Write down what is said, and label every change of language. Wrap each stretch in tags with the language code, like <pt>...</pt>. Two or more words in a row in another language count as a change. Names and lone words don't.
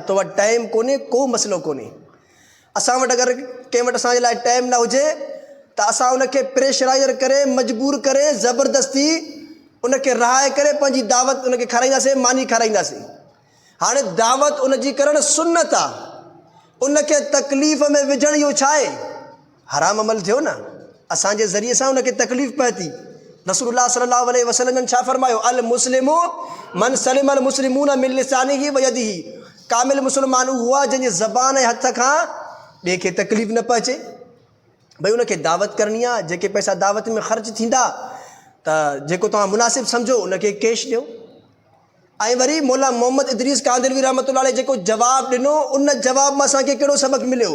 <sd>तो वटि टाइम कोन्हे, को मसइलो कोन्हे। असां वटि अगरि कंहिं वटि असांजे लाइ टाइम न हुजे त असां उनखे प्रेशराइज़र करे, मजबूर करे, ज़बरदस्ती उनखे रहाए करे पंहिंजी दावत उनखे खाराईंदासीं, मानी खाराईंदासीं। हाणे दावत उनजी करणु सुन्नत आहे, उनखे तकलीफ़ में विझणु इहो छा आहे? हराम अमल थियो न। असांजे ज़रिए सां उनखे तकलीफ़ पए थी। रसूलुल्लाह</sd> <ar>صلى الله عليه وسلم</ar> <sd>छा फरमायो?</sd> <ar>المسلم من سلم المسلمون من لسانه ويده.</ar> <sd>कामिल मुस्लमान उहो आहे जंहिंजे ज़बान ऐं हथ खां ॿिए खे तकलीफ़ न पहुचे। भई उनखे दावत करणी आहे, जेके पैसा दावत में ख़र्च थींदा त जेको तव्हां मुनासिबु सम्झो उनखे कैश ॾियो। ऐं वरी मौला मोहम्मद इदरीस कांदेलवी</sd> <ar>رحمة الله عليه</ar> <sd>जेको जवाबु ॾिनो, उन जवाब मां असांखे कहिड़ो सबक़ु मिलियो?</sd>